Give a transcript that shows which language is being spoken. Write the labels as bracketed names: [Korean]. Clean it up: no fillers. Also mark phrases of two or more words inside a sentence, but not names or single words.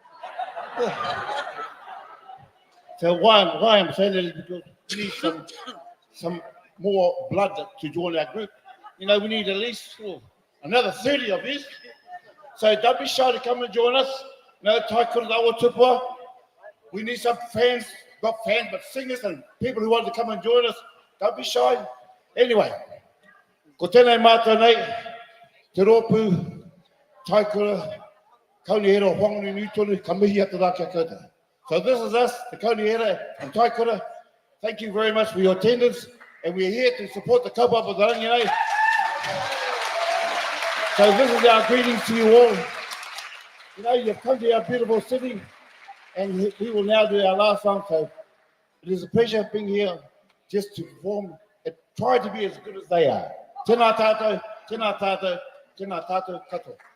[English] So why I'm saying that is because we need some more blood to join our group. You know, we need at least another 30 of these. So don't be shy to come and join us. You know, Taikura Awa Tupua. We need some fans, not fans, but singers and people who want to come and join us. Don't be shy. Anyway, [Māori] ko tēnei mātou nei, te Roopu, Taikura, Kaunihera, Whanganui-a-tara, ka Mihi ata kia koutou. [English] So this is us, the Kaunihera and Taikura. Thank you very much for your attendance, and we're here to support the Kaupapa Taranaki. So this is our greetings to you all. You know, you've come to our beautiful city, and we will now do our last song. So it is a pleasure being here just to perform and try to be as good as they are. [Māori] Tēnā tātou, tēnā tātou, tēnā tātou katoa.